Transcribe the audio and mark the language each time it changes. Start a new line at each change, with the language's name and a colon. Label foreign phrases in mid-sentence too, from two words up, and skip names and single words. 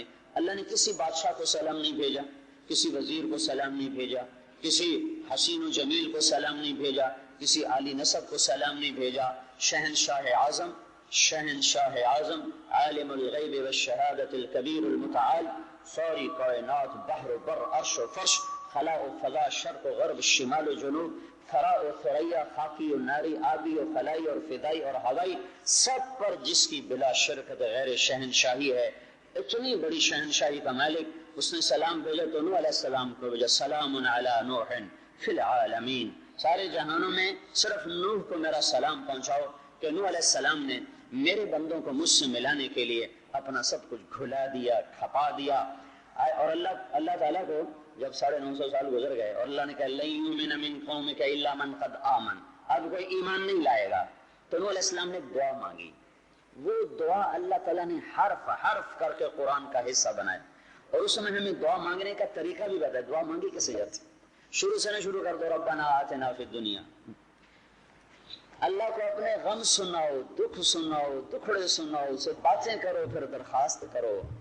Urdu: اللہ نے کسی بادشاہ کو سلام نہیں بھیجا، کسی وزیر کو سلام نہیں بھیجا، کسی حسین و جمیل کو سلام نہیں بھیجا، کسی عالی نسب کو سلام نہیں بھیجا. شہنشاہ اعظم، شہنشاہ اعظم،
Arabic: عالم الغیب والشہادت الکبیر المتعال،
Urdu: ساری کائنات، بحر و بر، عرش و فرش، خلا و فضا، شرق و غرب، شمال و جنوب، ثرا و ثریا، خاکی و ناری، آبی و خلائی اور فضائی اور ہوائی، سب پر جس کی بلا شرکت غیر شہنشاہی ہے. اتنی بڑی شہنشاہی کا مالک، اس نے سلام بھیجا تو نوح علیہ السلام کو بھیجا.
Arabic: سلام علی نوح فی العالمین.
Urdu: سارے جہانوں میں صرف نوح کو میرا سلام پہنچاؤ کہ نوح علیہ السلام نے میرے بندوں کو مجھ سے ملانے کے لیے اپنا سب کچھ گھلا دیا، کھپا دیا. اور اللہ تعالیٰ کو جب 950 سال گزر گئے اور اللہ نے کہا
Arabic: لن یؤمن من قومک الا من قد آمن،
Urdu: اب کوئی ایمان نہیں لائے گا، تو نوح علیہ السلام نے دعا مانگی. وہ دعا اللہ تعالیٰ نے حرف حرف کر کے قرآن کا حصہ بنایا. اور اس میں ہمیں دعا مانگنے کا طریقہ بھی بتایا. دعا مانگی کیسے جاتی؟ شروع سے نہ شروع کر دو
Arabic: ربنا آتنا فی الدنیا.
Urdu: اللہ کو اپنے غم سناؤ، دکھ سناؤ، دکھڑے سناؤ، اسے باتیں کرو، پھر درخواست کرو.